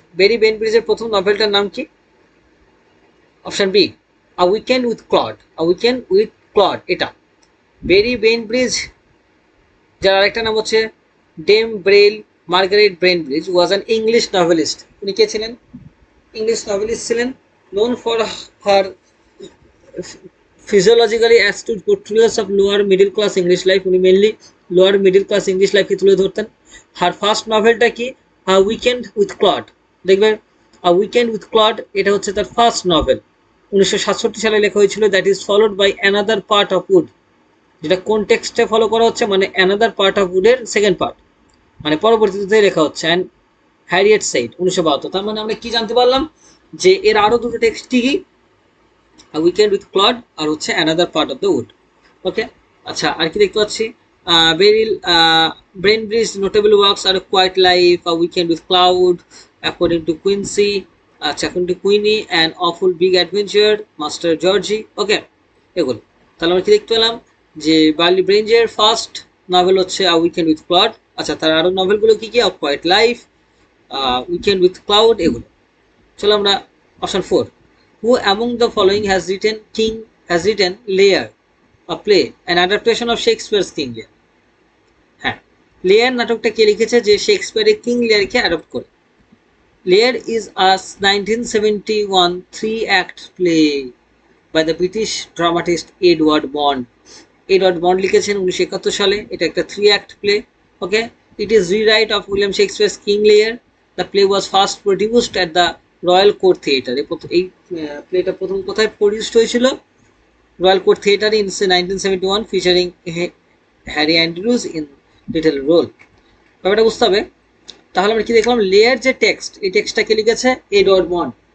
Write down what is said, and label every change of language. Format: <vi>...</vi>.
<bn>বেরি বেনব্রিজের প্রথম নভেলটার নাম কি? Option B, a weekend with clod. A weekend with clod, এটা। বেরি বেনব্রিজ, যার আরেকটা নাম হচ্ছে Dame Braille Margaret বেনব্রিজ,</bn> <en>Was an English novelist.</en> <bn>উনি কে ছিলেন? ইংলিশ নভেলিস্ট ছিলেন,</bn> <en>known for her physiologically astute portrayals of lower middle class English life।</en> <bn>উনি mainly lower middle class English লাইফকে তুলে ধরতেন। হার ফার্স্ট নভেলটা কি? আ উইকেন্ড উইথ ক্লড। দেখবে, আ উইকেন্ড উইথ ক্লড, এটা হচ্ছে তার ফার্স্ট নভেল, 1967 সালে লেখা হয়েছিল।</bn> <en>that is followed by another part of wood,</en> <bn>যেটা কোন টেক্সটে ফলো করা হচ্ছে? মানে another part of উডের second part, মানে পরবর্তীতে লেখা হচ্ছে। And Harriet side, 1972। তার মানে আমরা কি জানতে পারলাম? যে এর আরো দুটো টেক্সট কি কি? আ উইকেন্ড উইথ ক্লড আর হচ্ছে another part of the wood. ওকে, আচ্ছা, আর কি দেখতে পাচ্ছি? Beryl বেনব্রিজ notable works are quite life, a weekend with cloud, according to Quincy, আচ্ছা, according to Queenie, and awful big adventure, master Zorzi. ওকে, এগুলো। তাহলে আমরা কি দেখতে পেলাম? যে বার্লি ব্রেঞ্জের ফার্স্ট নভেল হচ্ছে আ উইকেন্ড উইথ ক্লড। আচ্ছা, তার আরো নভেলগুলো কি কি? আ quite life, weekend with cloud, এগুলো। চলো আমরা option 4,</bn> <en>who among the following has written Lear, a play, an adaptation of Shakespeare's King Lear?</en> <bn>হ্যাঁ, লেয়ার নাটকটা কে লিখেছে? যে শেক্সপিয়ারের কিং লিয়ারকে অ্যাডপ্ট করে।</bn> <en>Lear is a 1971 3-act play by the British dramatist Edward Bond.</en> <bn>Edward bond লিখেছেন 1971 সালে। এটা একটা 3-act play।</bn> <en>Okay, it is rewrite of William Shakespeare's King Lear. The play was first produced at the royal court theatre.</en> <bn>এই প্লেটা প্রথম কোথায় produced হয়েছিল? Royal court থিয়েটারে in 1971,</bn> <en>Featuring Harry Andrews in little role.</en> <bn>ব্যাপারটা বুঝতে হবে। তাহলে আমরা কি দেখলাম? লেয়ার যে টেক্সট, এই টেক্সটটা কে লিখেছে? Edward bond.</bn>